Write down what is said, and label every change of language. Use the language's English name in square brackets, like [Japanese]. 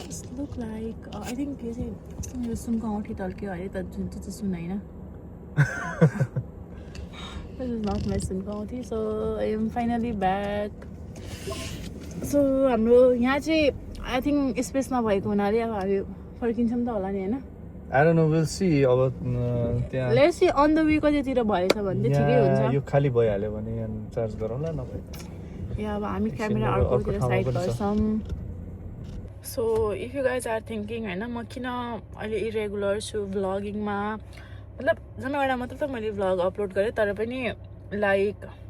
[English] This look like I think [Nepali] यो चाहिँ यो सुनको औँठी टल्क्यो अरे त जुन चाहिँ सुन होइन [English] This is not my [Nepali] सुनको औँठी [English] so I am finally back so [Nepali] हाम्रो यहाँ चाहिँ [English] I think [Nepali] स्पेस नभएको हुनाले अब हामी फर्किन्छौँ त होला नि होइन [English] I don't know we'll see [Nepali] अब त्यहाँ [English] let's see on the way [Nepali] कतितिर भएछ भने चाहिँ ठिकै हुन्छ यो खाली भइहाल्यो भने यहाँ चार्ज गरौँला नभए या अब हामी क्यामेरा अर्कोतिर साइड गर्छौँ [English] so if you guys are thinking [Nepali] होइन म किन अहिले इरेगुलर छु भ्लगिङमा मतलब जनवटा मात्र त मैले भ्लग अपलोड गरेँ तर पनि लाइक